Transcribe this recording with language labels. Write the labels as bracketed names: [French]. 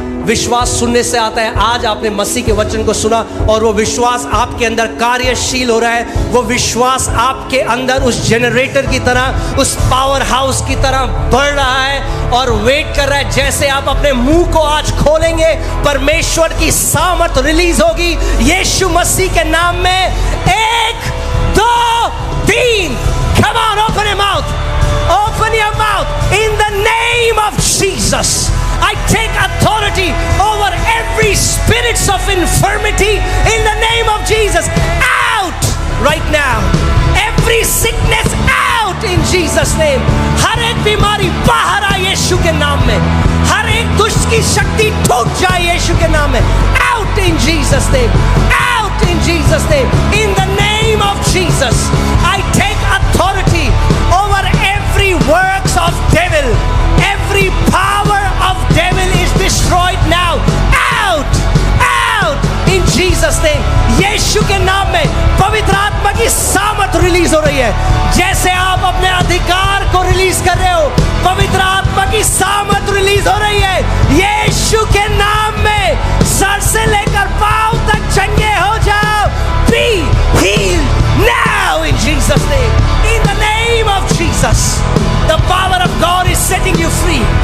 [Hindi] विश्वास सुनने से आता है। आज आपने मसीह के वचन को सुना और वो विश्वास आपके अंदर कार्यशील हो रहा है। वो विश्वास आपके अंदर उस जनरेटर की तरह, उस पावर हाउस की तरह बढ़ रहा है और वेट कर रहा है। जैसे आप अपने मुंह को आज खोलेंगे, परमेश्वर की सामर्थ रिलीज होगी यीशु मसीह के नाम में। [English] 1 2 3, come on, open your mouth, open your mouth. In the name of Jesus, I take authority over every spirits of infirmity in the name of Jesus. Out right now. Every sickness out in Jesus name. [Hindi] हर एक बीमारी बाहर आए यीशु के नाम में। हर एक दुष्ट की शक्ति टूट जाए यीशु के नाम में। [English] Out in Jesus name. Out in Jesus name. In the name of Jesus, I take authority over every works of devil. Every power of devil is destroyed now. Out, out in Jesus name. [Hindi] यीशु के नाम में पवित्र आत्मा की सामर्थ release हो रही है। जैसे आप अपने अधिकार को रिलीज कर रहे हो, पवित्र आत्मा की सामर्थ रिलीज हो रही है यीशु के नाम में। सर से लेकर पांव तक चंगे हो जाओ। [English] Be healed now in Jesus name. In the name of Jesus, the power of God is setting you free.